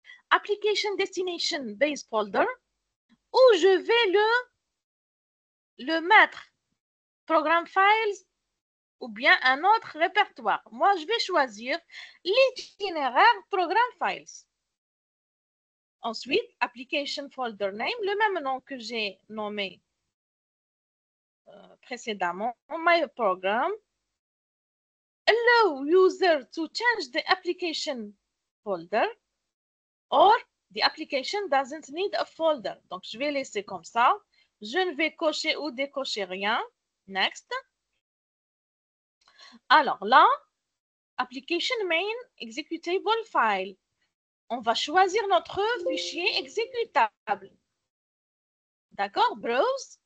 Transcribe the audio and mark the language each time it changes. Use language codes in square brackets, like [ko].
[fr] Application Destination Base Folder, où je vais le mettre, Program Files ou bien un autre répertoire. Moi, je vais choisir l'itinéraire Program Files. Ensuite, Application Folder Name, le même nom que j'ai nommé précédemment, My Program. [en] Allow user to change the application folder or the application doesn't need a folder. [fr] Donc, je vais laisser comme ça. Je ne vais cocher ou décocher rien. Next. Alors là, Application Main Executable File. On va choisir notre fichier exécutable. D'accord? Browse.